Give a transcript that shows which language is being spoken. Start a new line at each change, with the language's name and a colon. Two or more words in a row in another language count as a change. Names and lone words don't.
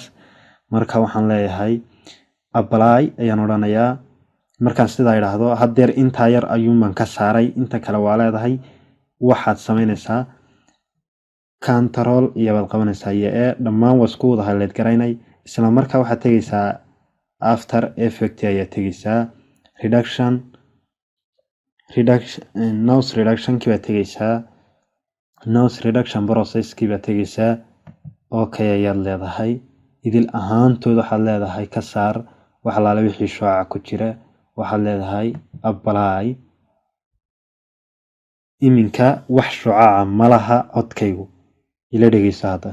Somali: marka waxaan leeyahay apply ayaan odhanayaa. markaan sidaa idhaahdo haddeer intaa yar ayuunbaan ka saaray, inta kale waa leedahay. waxaad samaynaysaa control iyo baad qabanaysaa iyo dhammaan waa isku wada highlight garaynay. isla markaa waxaad tegaysaa
English: after effect
Somali: ayaad tegaysaa
English: noise reduction-kii
Somali: baad tegaysaa.
English: noise reduction process-kii
Somali: baad tegaysaa. okay ayaad leedahay. idil ahaantood waxaad leedahay ka saar wax alaala wixii shooca ku jira. waxaad leedahay apply. iminka wax shucaaca ma laha codkaygu. ila dhegeysa hadda.